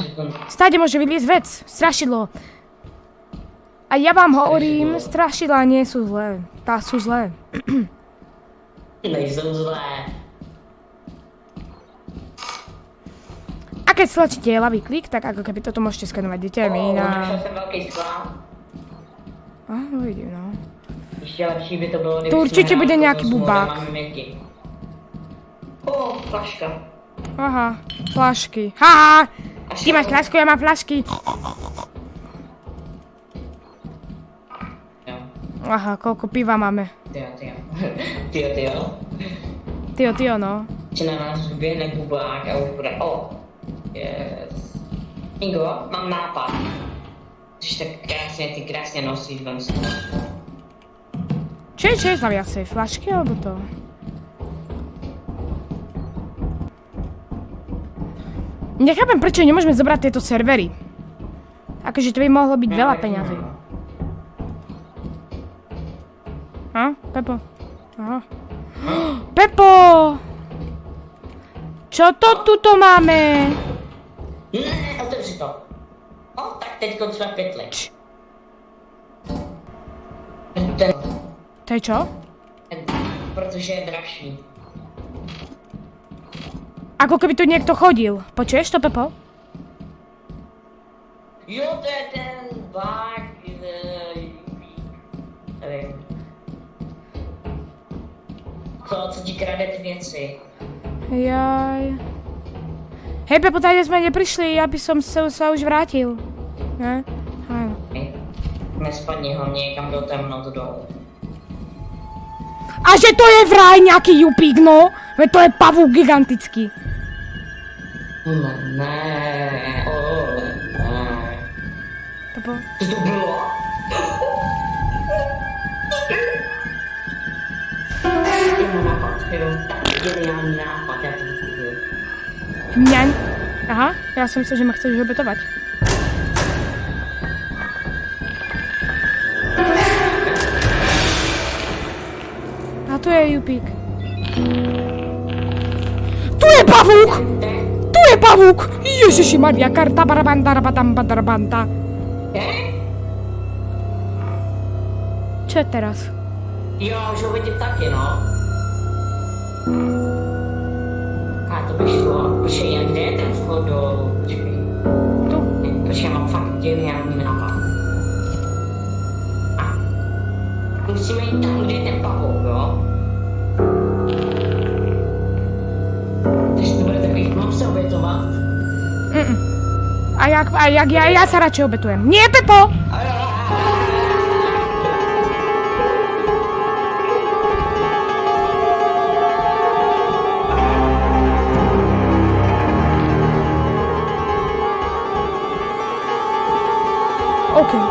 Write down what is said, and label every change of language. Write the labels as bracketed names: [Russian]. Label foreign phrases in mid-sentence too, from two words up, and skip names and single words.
[Slovak] Stáde môže vyliezť vec, strašidlo. A ja vám hovorím, strašidlá nie sú zlé. Sú zlé. [Czech] Nejsou zlé. [Slovak] A keď stlačíte ľavý klik, tak ako keby toto môžete skenovať determína. [Czech] Našel jsem velký sklad. Vidím, no. Ještě lepší by to bylo, kdyby To určitě bude nějaký bubák. Flaška. Aha, flašky. Haha! [Slovak] Ty máš flašku, ja mám flašky. [Czech] Jo. [Slovak] Aha, koľko piva máme. [Czech] Tyjo. No. Či na nás vyběhne bubák a už bude, yes. Ingo, mám nápad. Když tak ty krásně nosíš ven z toho. [Slovak] Čo je za viacej? Flašky alebo to? Nechápem, prečo nemôžeme zobrať tieto servery. Akože to by mohlo byť veľa peňazí. Pepo? Aha. Pepo! Čo to tuto máme? [Czech] Ne, otevři to. Tak teďko třeba pytli. [Slovak] To je čo? [Czech] Protože je dražší. [Slovak] Ako keby tu niekto chodil. Počuješ to, Pepo? [Czech] Jo, to je ten bug, nevím. Co ti krade ty věci. [Slovak] Jaj. Hej, Pepo, tady sme neprišli, ja by som sa už vrátil. Ne? Áno. [Czech] Nespadni hlavně někam do temnoty dolů. [Slovak] A že to je vraj nejaký jupík, no? Veď to je pavúk gigantický. [Czech] Ne. Pepo? Co to bylo? Tak geniální nápad, já to vykupuju. Mňaň? [Slovak] Aha, ja som myslel, že ma chceš obetovať. A tu je jupík. Tu je pavúk! Tu je pavúk! Ježiši Maria, karta barabanda rabadamba darabanta. Čo je teraz? [Czech] Jo, už ho vidím taky, no. A to by šlo. Počkej, a kde je ten vchod dolů? Počkej. Tu. Počkej, já mám fakt geniální nápad. Musíme jít tam, kde je ten pavouk, jo? Takže to bude takový, mám se obětovat? [Slovak] A jak ja sa radšej obetujem. Nie, Pepo! OK.